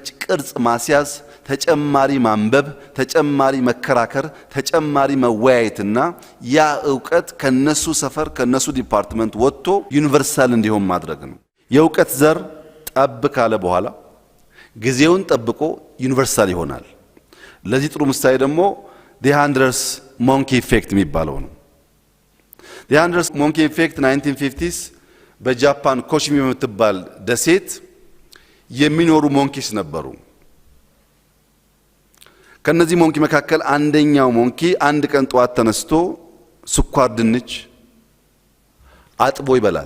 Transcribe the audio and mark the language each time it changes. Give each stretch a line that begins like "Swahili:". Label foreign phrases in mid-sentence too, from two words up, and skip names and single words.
Amharic: ቅርጽ ማስያዝ፣ ተጨማሪ ማንበብ፣ ተጨማሪ መከራከር፣ ተጨማሪ መወያየትና ያ እውቀት ከነሱ ሰፈር ከነሱ ዲፓርትመንት ወጥቶ ዩኒቨርሳል እንዲሆን ማድረግ ነው። የእውቀት ዘር ጠብ ካለ በኋላ ጊዜውን ጠብቆ ዩኒቨርሳል ይሆናል። ለዚህ ጥሩ ምሳሌ ደግሞ
English: the Hunter's monkey effect
Amharic: የሚባለው ነው።
English: the Hunter's monkey effect
Amharic: 1950s በጃፓን ኮሺሚ የምትባል ደሴት የሚኖሩ ሞንኪስ ነበሩ። ከነዚህ ሞንኪ መካከል አንደኛው ሞንኪ አንድ ቀን ጧት ተነስቶ ስኳር ድንች አጥቦ ይበላል።